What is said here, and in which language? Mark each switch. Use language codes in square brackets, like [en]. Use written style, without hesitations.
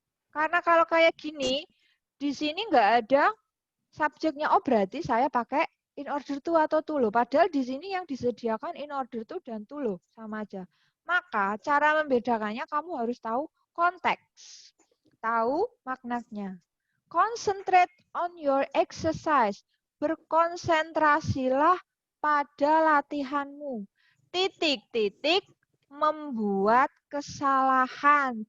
[id] Karena kalau kayak gini, di sini nggak ada subjeknya. Oh, berarti saya pakai in order to atau to loh. Padahal di sini yang disediakan in order to dan to loh. Sama aja. Maka cara membedakannya kamu harus tahu konteks. Tahu maknanya. [en] Concentrate on your exercise. [id] Berkonsentrasilah pada latihanmu. Titik-titik membuat kesalahan.